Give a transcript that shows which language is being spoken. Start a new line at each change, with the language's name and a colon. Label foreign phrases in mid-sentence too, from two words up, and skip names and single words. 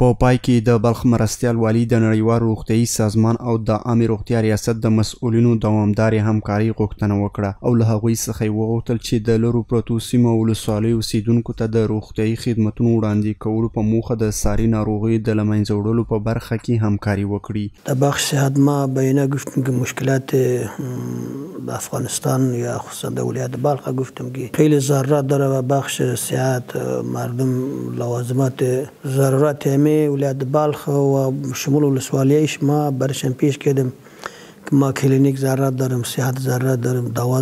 Pashto: په پای کې د بلخ مرستیال والی د نړیوال روغتیايي سازمان او د عامه روغتیا ریاست د مسؤلینو دوامدارې همکاري غوښتنه وکړه او له هغوی څخه یې وغوښتل چې د لرو پرتو سیمو او ولسوالیو اوسیدونکو ته د روغتیايي خدمتونو وړاندې کولو په موخه د ساري ناروغیو د له منځه وړلو په برخه کې همکاري وکړي.
Persian: در بخش صحت ما بیانیه گفتیم که مشکلات افغانستان یا خصوصا در ولایت بلخ گفتیم که خیلی ضرورت داره و بخش صحت مردم لوازمات ضرورت همه ولایت بلخ و شمول ولسوالیش ما برشم پیش کردیم که ما کلینیک ضرورت داریم، صحت ضرورت داریم، دوا